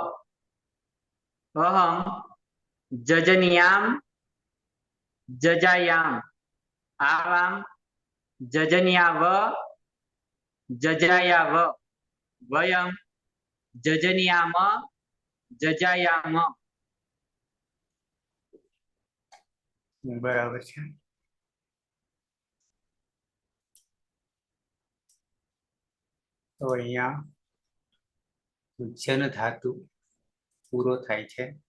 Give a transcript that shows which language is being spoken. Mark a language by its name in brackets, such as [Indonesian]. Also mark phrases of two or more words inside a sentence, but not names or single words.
[Sanskrit] अहं जजनीयां जजायाम आवां जजनीयाव जजायाव वयं जजनीयाम जजायाम। [Gujarati] बराबर છે। તો અહીંયા જન ધાતુ પૂરો થાય છે।